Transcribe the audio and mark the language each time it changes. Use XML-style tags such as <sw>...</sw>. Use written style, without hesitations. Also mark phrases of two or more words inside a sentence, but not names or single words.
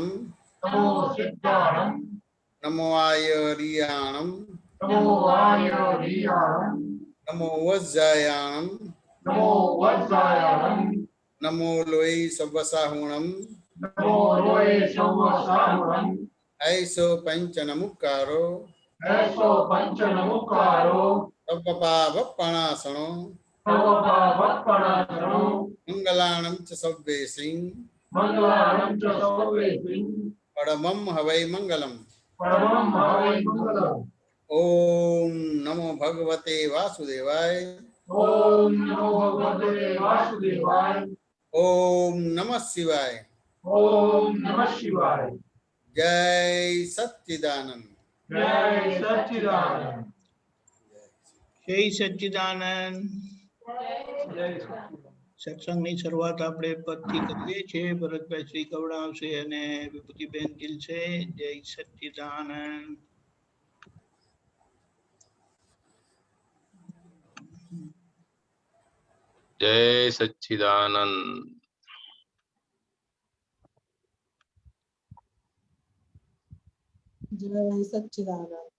<pra>नमो सिद्धाणम. नमो आयरियाणम. नमो आयरियाणम. नमो वज्जायाणम. नमो वज्जायाणम. नमो लोय सवसाहुणम. नमो लोय सवसाहुणम. ऐसो पंचन मुक्कारो. ऐसो पंचन मुक्कारो. तपपावपणासनो. तवपावपणासनो. मंगलाणं च सव्वे सिंह. मंगलाणं च सव्वे सिंह. परमं हवै मंगलम्. परमं हवै मंगलम्.</pra> <sa>ओम नमो भगवते वासुदेवाय. ओम नमो भगवते वासुदेवाय. ओम नमः शिवाय. ओम नमः शिवाय.</sa> <hi>जय सच्चिदानंद. जय सच्चिदानंद.</hi> <gu>જય સચ્ચિદાનંદ. સત્સંગની શરૂઆત આપણે પદથી કરીએ છીએ. ભરતભાઈ શ્રી કવડાવશે અને વિભૂતિબેન ગીલ છે. જય સચ્ચિદાનંદ.</gu> <hi>जय सच्चिदानंद. जय सच्चिदानंद.</hi>